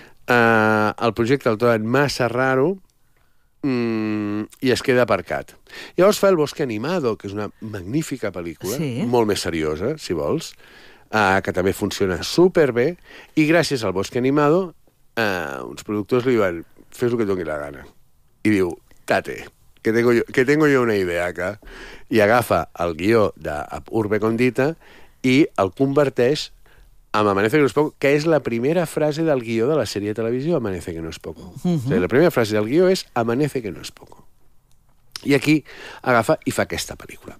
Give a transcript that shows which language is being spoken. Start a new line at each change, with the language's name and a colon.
Catalan: El projecte el troben massa raro i es queda aparcat. Llavors fa El bosque animado, que és una magnífica pel·lícula, sí. Molt més seriosa, si vols, que també funciona superbé, i gràcies al Bosque Animado, uns productors li diuen, fes el que doni la gana.
Spanish: I diu, tate, que tengo yo una idea acá.
Catalan: I agafa el guió d'Urbe Condita i el converteix en Amanece que no es poco, que és la primera frase del guió de la sèrie de televisió, Amanece que no es poco. Uh-huh. O sea, la primera frase del guió és Amanece que no es poco. I aquí agafa i fa aquesta pel·lícula.